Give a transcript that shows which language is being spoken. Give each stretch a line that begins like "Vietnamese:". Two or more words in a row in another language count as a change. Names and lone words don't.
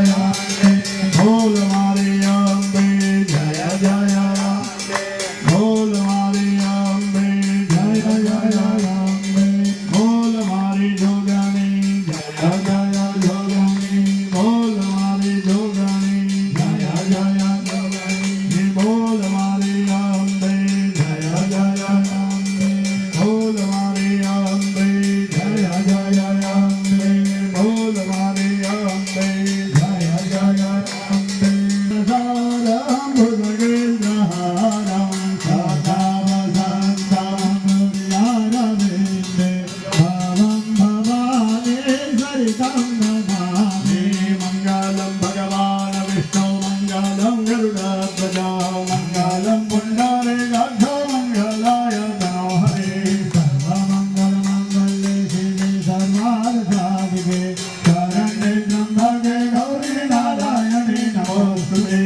Gujarati: બોલ મારી અંબે જય જય અંબે બોલ મારી અંબે જય જય અંબે બોલ મારી જોગણી જય જય જોગણી બોલ મારી જોગણી જય જય જોગણી બોલ મારી અંબે જય જય અંબે બોલ મારી અંબે જય જય અંબે બોલ મારી અંબે જય જય અંબે
Sanskrit: सारं भुजगेन्द्रहारं सदा वसन्तं यारविन्दे भवं भवानी सरितं नमामि मङ्गलं भगवान् विष्णु मङ्गलं गरुडध्वजा मङ्गलं पुण्डरीकाक्ष मङ्गलाय तनोहरे सर्वमङ्गलमङ्गले शिवे सर्वार्थसाधिके शरण्ये त्र्यम्बके गौरी नारायणे नमोस्तुते